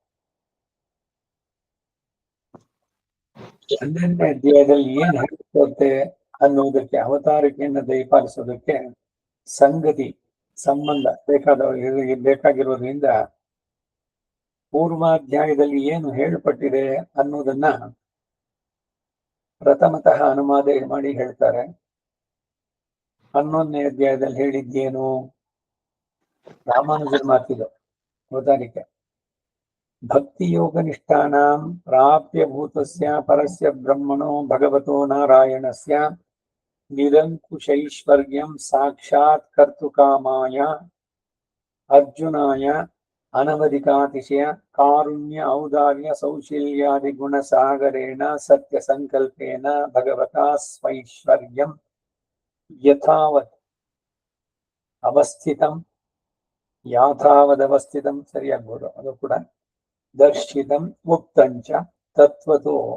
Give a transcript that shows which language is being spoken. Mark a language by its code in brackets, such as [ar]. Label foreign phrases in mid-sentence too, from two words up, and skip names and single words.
[kn] 12ನೇ ಅಧ್ಯಾಯದಲ್ಲಿ ಏನ್ ಹೇಳ್ಕೊಡುತ್ತೆ ಅನ್ನುವುದಕ್ಕೆ, ಅವತಾರಿಕೆಯನ್ನು ದಯಪಾಲಿಸೋದಕ್ಕೆ ಸಂಗತಿ ಸಂಬಂಧ ಬೇಕಾಗಿರೋದ್ರಿಂದ ಪೂರ್ವಾಧ್ಯಾಯದಲ್ಲಿ ಏನು ಹೇಳಲ್ಪಟ್ಟಿದೆ ಅನ್ನೋದನ್ನ ಪ್ರಥಮತಃ ಅನುವಾದ ಮಾಡಿ ಹೇಳ್ತಾರೆ. 11ನೇ ಅಧ್ಯಾಯದಲ್ಲಿ ಹೇಳಿದ್ದೇನು? ರಾಮಾನುಜರ ಮಾತಿದು ಅವತಾರಿಕೆ. [sa] ಭಕ್ತಿಯೋಗ ನಿಷ್ಠಾನಾಂ ಪ್ರಾಪ್ಯ ಭೂತಸ್ಯ ಪರಸ್ಯ ಬ್ರಹ್ಮಣೋ ಭಗವತೋ ನಾರಾಯಣಸ್ಯ ನಿರಂಕುಶೈಶ್ವರ್ಯಂ ಸಾಕ್ಷಾತ್ ಕರ್ತುಕಾಮಾಯ ಅರ್ಜುನಾಯ ಅನವಧಿಕಾತಿಶಯ ಕಾರುಣ್ಯ ಔದಾರ್ಯ ಸೌಶೀಲ್ಯಾದಿ ಗುಣಸಾಗರೇಣ ಸತ್ಯ ಸಂಕಲ್ಪೇನ ಭಗವತಾ ಸ್ವೈಶ್ವರ್ಯಂ ಯಥಾವತ್ ಅವಸ್ಥಿತಂ, ಯಾಥಾವದವಸ್ಥಿತಂ [kn] ಸರಿಯಾಗ್ಬೋದು ಅದು ಕೂಡ, [sa] ದರ್ಶಿತಂ ಉಕ್ತಂಚ ತತ್ವತೋ